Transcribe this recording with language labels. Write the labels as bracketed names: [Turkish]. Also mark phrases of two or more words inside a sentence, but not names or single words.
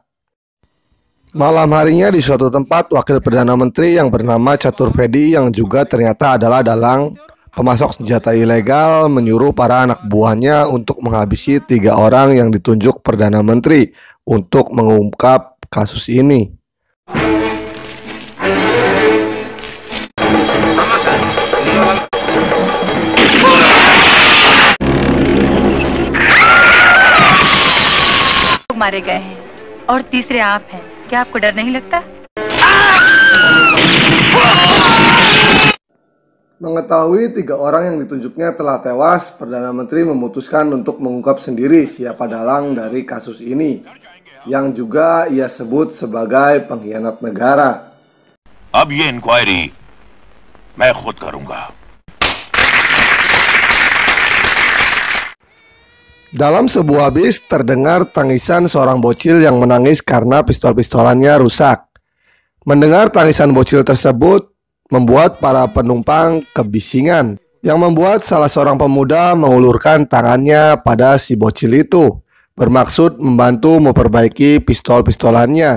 [Indonesian] Malam harinya di suatu tempat, Wakil Perdana Menteri yang bernama Catur Vedi yang juga ternyata adalah dalang pemasok senjata ilegal menyuruh para anak buahnya untuk menghabisi 3 orang yang ditunjuk Perdana Menteri untuk mengungkap kasus ini. [Hindi] मारे गए हैं और तीसरे आप हैं। क्या आपको डर नहीं लगता? [Indonesian] Mengetahui 3 orang yang ditunjuknya telah tewas, Perdana Menteri memutuskan untuk mengungkap sendiri siapa dalang dari kasus ini, yang juga ia sebut sebagai pengkhianat negara. [Hindi] अब ये इंक्वायरी मैं खुद करूंगा। [Indonesian] Dalam sebuah bis terdengar tangisan seorang bocil yang menangis karena pistol-pistolannya rusak. Mendengar tangisan bocil tersebut membuat para penumpang kebisingan, yang membuat salah seorang pemuda mengulurkan tangannya pada si bocil itu, bermaksud membantu memperbaiki pistol-pistolannya.